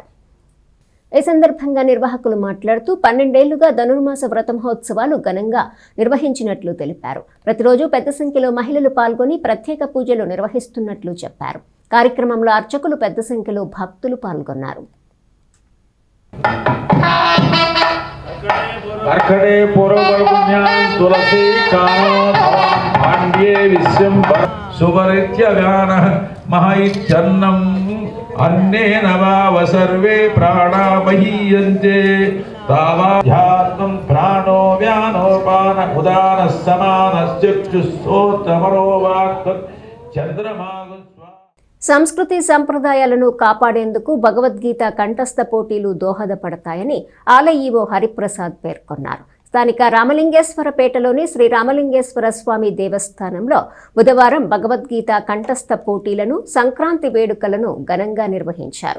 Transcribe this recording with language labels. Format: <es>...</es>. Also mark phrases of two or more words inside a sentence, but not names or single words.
<te>ఈ సందర్భంగా నిర్వాహకులు మాట్లాడుతూ 12 ఏళ్లుగా ధనుర్మాస వ్రత మహోత్సవాలు ఘనంగా నిర్వహించినట్లు తెలిపారు. ప్రతిరోజు పెద్ద సంఖ్యలో మహిళలు పాల్గొని ప్రత్యేక పూజలు నిర్వహిస్తున్నట్లు చెప్పారు. కార్యక్రమంలో అర్చకులు పెద్ద సంఖ్యలో భక్తులు పాల్గొన్నారు.</te> <sa>अन्नेन वाव सर्वे प्राणा महीयन्ते तावाध्यात्मं प्राणो व्यानोपान उदानः समानश्चक्षुस्तोत्रमनोवाक् चन्द्रमागु</sa> <te>సంస్కృతి సంప్రదాయాలను కాపాడేందుకు భగవద్గీత కంఠస్థ పోటీలు దోహదపడతాయని ఆలయ ఈవో హరిప్రసాద్ పేర్కొన్నారు. స్థానిక రామలింగేశ్వరపేటలోని శ్రీ రామలింగేశ్వర స్వామి దేవస్థానంలో బుధవారం భగవద్గీత కంఠస్థ పోటీలను, సంక్రాంతి వేడుకలను ఘనంగా నిర్వహించారు.</te>